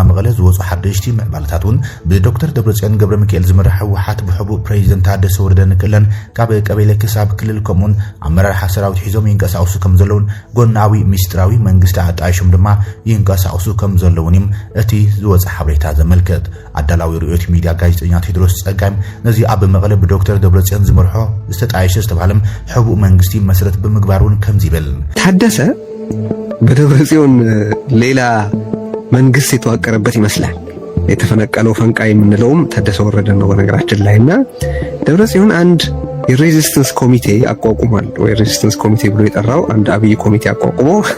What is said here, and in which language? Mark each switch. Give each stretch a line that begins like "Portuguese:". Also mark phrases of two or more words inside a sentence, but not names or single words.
Tigrinya: መቐለ ዝወፁ ሓደሽቲ ምዕባለታትን ብዶክተር ደብረጽዮን ገብረ ሚካኤል ዝመራሕ ውሓት ብሕቡእ ፕሬዝደንት ታደሰ ወረደ ንክእለን ካብ ቀበሌ ክሳብ ክልል ከምኡን ኣመራርሓ ሰራዊት ሒዞም ይንቀሳቀሱ ከም ዘለውን ጎናዊ ሚስጥራዊ መንግስቲ ኣጣይሾም ድማ ይንቀሳቀሱ ከም ዘለውን እቲ ዝወፀ ሓበሬታ ዘመልክት አዳላዊ ርዕዮት ሚዲያ ጋዜጠኛ ቴድሮስ ጸጋም ነዚ ኣብ መቐለ ብዶክተር ደብረጽዮን ዝመርሖ ዝተጣይሸ ዝተባሃለም ሕቡእ መንግስቲ መሰረት ብምግባሩን ከም ዝብል
Amharic: ታደሰ በደብረጽዮን ሌላ መንግስት የተዋቀረበት ይመስላል። የተፈነቀለው ፈንቃይ የምንለውም ታደሰ ወረደ ነው በነገራችን ላይና ደብረጽዮን አንድ የሬዚስተንስ ኮሚቴ አቋቁሟል። ወይ
English: resistance committee
Amharic: ብሎ የጠራው አንድ አብይ ኮሚቴ አቋቁሞ